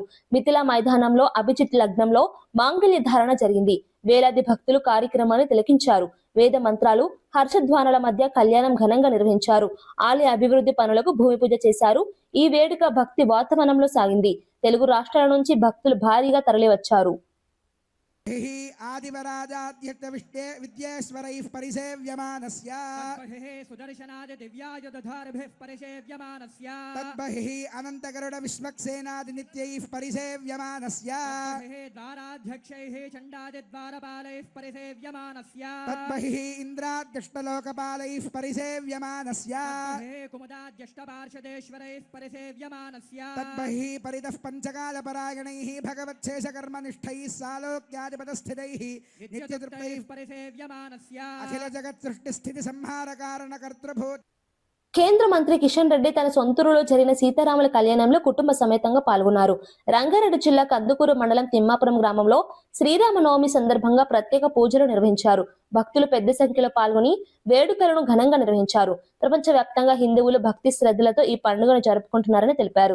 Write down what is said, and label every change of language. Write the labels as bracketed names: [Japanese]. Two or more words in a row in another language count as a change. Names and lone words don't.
[Telugu] మిథిలా మైదానంలో అభిజిత్ లగ్నంలో మాంగళ్య ధారణ జరిగింది. వేలాది భక్తులు కార్యక్రమాన్ని తిలకించారు. వేద మంత్రాలు, హర్షధ్వానాల మధ్య కళ్యాణం ఘనంగా నిర్వహించారు. ఆలయ అభివృద్ధి పనులకు భూమి పూజ చేశారు. ఈ వేడుక భక్తి వాతావరణంలో సాగింది. తెలుగు రాష్ట్రాల నుంచి భక్తులు భారీగా తరలివచ్చారు. [Sanskrit] आदिवराजाध्यक्ष विद्येश्वरैः परिसेव्यमानस्य सुदर्शनादि दिव्यायुधधारभिः परिसेव्यमानस्य तद्बहिः अनन्तगरुड विश्वक्सेनादि नित्यैः परिसेव्यमानस्य द्वाराध्यक्षैः चण्डादिद्वारपालैः परिसेव्यमानस्य तद्बहिः इन्द्राद्यष्टलोकपालैः परिसेव्यमानस्य कुमुदाद्यष्टपार्षदेश्वरैः परिसेव्यमानस्य तद्बहिः परितः पञ्चकालपरायणैः भगवच्छेषकर्मनिष्ठैः सालोक्यादिपदस्थितैः नित्यतृप्तैः परिसेव्यमानस्य अखिल जगत् सृष्टि स्थिति संहार कारण कर्तृभूत. [Telugu] కేంద్ర మంత్రి కిషన్ రెడ్డి తన సొంతూరులో జరిగిన సీతారాముల కళ్యాణంలో కుటుంబ సమేతంగా పాల్గొన్నారు. రంగారెడ్డి జిల్లా కందుకూరు మండలం తిమ్మాపురం గ్రామంలో శ్రీరామనవమి సందర్భంగా ప్రత్యేక పూజలు నిర్వహించారు. భక్తులు పెద్ద సంఖ్యలో పాల్గొని వేడుకలను ఘనంగా నిర్వహించారు. ప్రపంచ వ్యాప్తంగా హిందువులు భక్తి శ్రద్ధలతో ఈ పండుగను జరుపుకుంటున్నారని తెలిపారు.